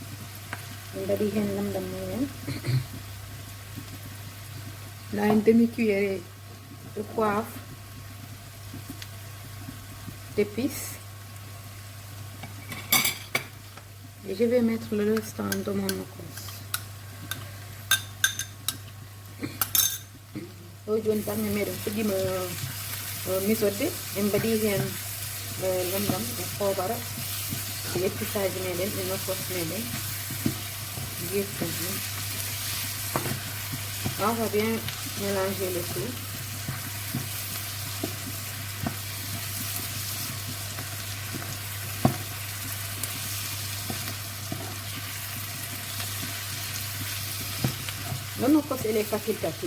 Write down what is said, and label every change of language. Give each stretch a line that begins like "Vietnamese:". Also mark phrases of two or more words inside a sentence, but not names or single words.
French: Là, une demi-cuillère de poivre, d'épices. Et je vais mettre le restant de mon nokos. Aujourd'hui, par mes petit mijoter, et
Fula: mbadi hen lamdam e poobara e épissage meɗen e nokos meɗen.
French: On va bien mélanger le tout. Le nokos, il est facultatif.